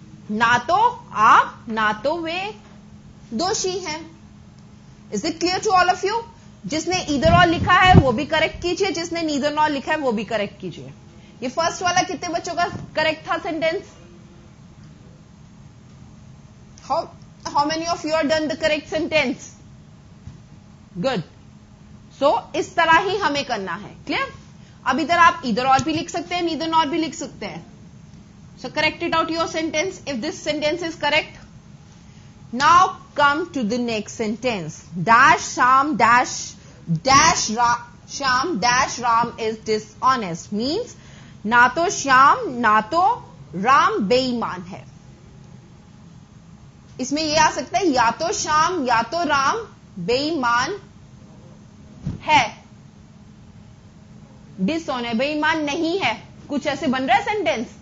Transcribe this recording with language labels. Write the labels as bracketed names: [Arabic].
[Hindi] ना तो आप ना तो वे दोषी हैं. [English] Is it clear to all of you? [Hindi] जिसने ईदर और लिखा है वो भी करेक्ट कीजिए, जिसने नीदर नॉर लिखा है वो भी करेक्ट कीजिए. ये फर्स्ट वाला कितने बच्चों का करेक्ट था sentence? [English] How many of you are done the correct sentence? Good. [Hindi] So इस तरह ही हमें करना है. क्लियर? अब इधर आप इधर और भी लिख सकते हैं, नीदर नॉर भी लिख सकते हैं. [English] So correct it out your sentence if this sentence is correct. Now come to the next sentence. Dash Sham dash Sham dash Ram is dishonest. [Hindi] Means ना तो श्याम ना तो राम बेईमान है. इसमें यह आ सकता है या तो श्याम या तो राम बेईमान है. डिसऑनेस्ट बेईमान नहीं है, कुछ ऐसे बन रहा है सेंटेंस.